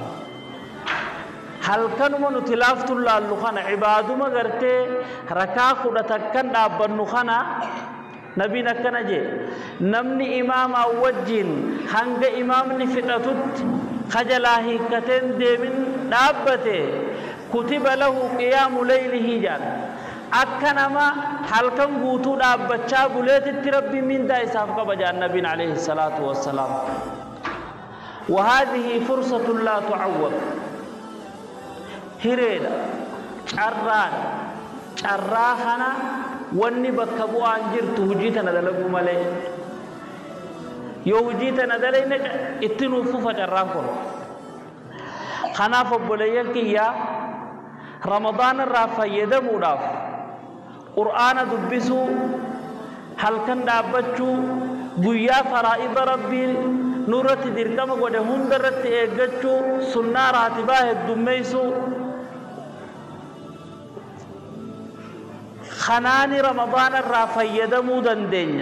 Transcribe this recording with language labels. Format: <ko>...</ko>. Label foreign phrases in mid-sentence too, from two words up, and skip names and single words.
<om>halkanuma nuti laaftuun laallu kana ibaaduma gartee rakaa kudha takkan dhaabbannu kana nabiin akkana jee namni imaamaa wajjin hanga imaamni fixatutti kajalaa hiikkateen deemin dhaabbate</om> <ar>كتب له قيام ليله</ar> <om>jaan akka nama halkan guutuu dhaabbachaa buleetitti rabbi mindaa isaaf qaba jaan nabiin</om> <ar>عليه الصلاة والسلام. وهذه فرصة لا تعوض.</ar> <om>hireedha carraa kana wanni bakka bu'aan jirtu hujii tana dalaguu malee yoo hujii tana dalayne itti nuuf fufa carraan kun. Kanaaf obboleeyyan kiyyaa Ramadaan irraa fayyadamuudhaaf qur'aana dubbisuu halkan dhaabbachuu guyyaa faraa'ida rabbii nurratti dirqama godhe hunda irratti eeggachuu sunnaa raatibaa heddummeessuu khanaani Ramadaan irraa fayyadamuu dandeenya.</om>